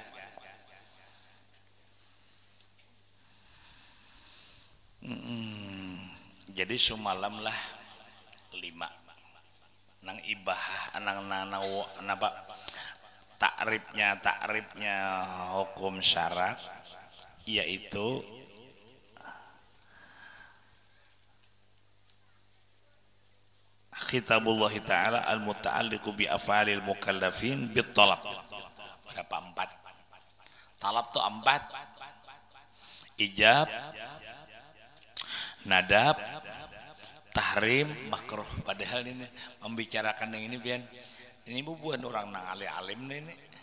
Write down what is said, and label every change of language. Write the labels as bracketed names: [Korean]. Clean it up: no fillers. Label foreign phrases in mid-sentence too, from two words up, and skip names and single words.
[Banjar] jadi semalam lah 5 nang ibah nang napa takribnya hukum syarak yaitu [Arabic] كتاب الله تعالى المتعلق بأفعال المكلفين بالطلب [Banjar] berapa 4 talab tuh 4 ijab nadab tahrim makruh, padahal ini membicarakan yang ini pian ini bukan orang nang alim ini